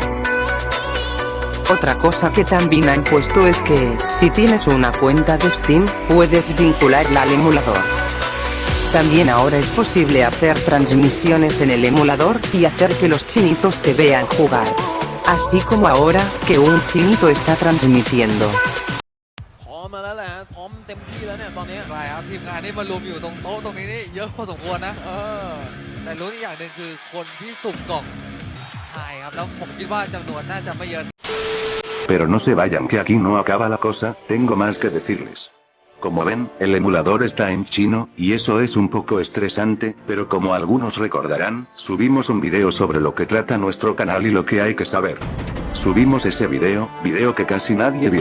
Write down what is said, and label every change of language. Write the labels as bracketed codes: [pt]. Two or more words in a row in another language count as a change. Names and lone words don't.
[es] Otra cosa que también han puesto es que, si tienes una cuenta de Steam, puedes vincularla al emulador. También ahora es posible hacer transmisiones en el emulador, y hacer que los chinitos te vean jugar. Así como ahora, que un chinito está transmitiendo. [th] พร้อมมาแล้วแหละฮะพร้อมเต็มที่แล้วเนี่ยตอนนี้ใช่ครับทีมงานนี่มารวมอยู่ตรงโต๊ะตรงนี้นี่เยอะพอสมควรนะแต่รู้อีกอย่างหนึ่งคือคนที่สุ่มกล่องใช่ครับแล้วผมคิดว่าจำนวนน่าจะไม่เยอะ [es] Pero no se vayan, que aquí no acaba la cosa, tengo más que decirles. Como ven, el emulador está en chino, y eso es un poco estresante, pero como algunos recordarán, subimos un video sobre lo que trata nuestro canal y lo que hay que saber. Subimos ese video que casi nadie vio.